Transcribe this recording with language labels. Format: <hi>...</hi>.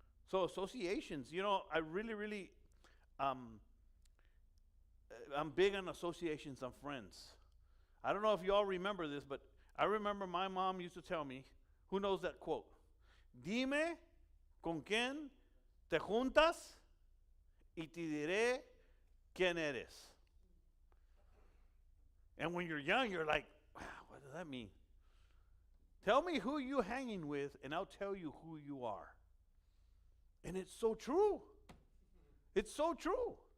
<en>So associations, you know, I really, I'm big on associations and friends. I don't know if you all remember this, but I remember my mom used to tell me, who knows that quote?</en> <es>Dime con quién te juntas y te diré quién eres.</es> <en>And when you're young, you're like, wow, what does that mean? Tell me who you're hanging with, and I'll tell you who you are. And it's so true. It's so true.</en>